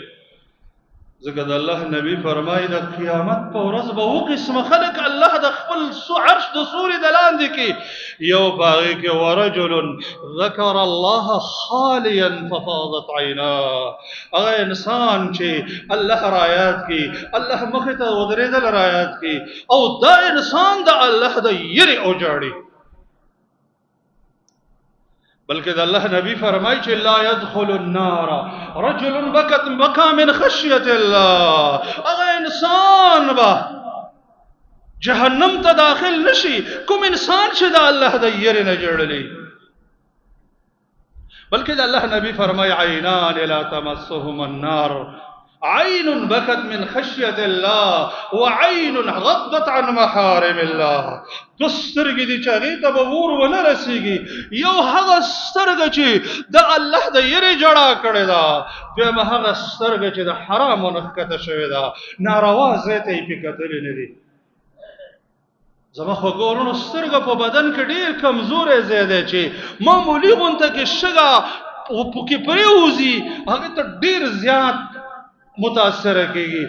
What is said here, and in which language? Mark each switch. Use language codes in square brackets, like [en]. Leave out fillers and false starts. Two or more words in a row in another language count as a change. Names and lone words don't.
[ps] ځکه د الله نبی فرمایي د قیامت په ورځ به اوه قسمه خلک الله د خپل عرش د سوري د لاندې کې یو په هغې کې [ar] ورجل ذکر الله خالیا ففاضت عیناه، [ps] هغه انسان چې الله را یاد کړي، الله مخې ته ودرېدل را یاد کړي او دا انسان د الله د یېرې اوجاړي. بلکہ د الله نبی فرمایي چې [ar] لا يدخل النار رجل بكى من خشية الله، [ps] هغه انسان به جهنم ته داخل نشي کوم انسان چې د الله د یېرې نه جړلی. بلکہ د الله نبی فرمایي [ar] عینان لا تمسهما النار، عين بكت من خشية الله وعين غضت عن محارم الله. [ps] دو سترګې دي چې هغې ته به اور ونه رسېږي، یو هغه سترګه چې د الله د یېرې جړا کړې ده، دویم هغه سترګه چې د حرامو نه ښکته شوې ده، ناروا ځای ته یې پې کتلې نه دي. زما خوږو وروڼو سترګه په بدن کې ډېر کمزوری ځای دی چې معمولي غونته کې شګه پکې پرېوځي هغې ته ډېر زیات متاثر کیږي.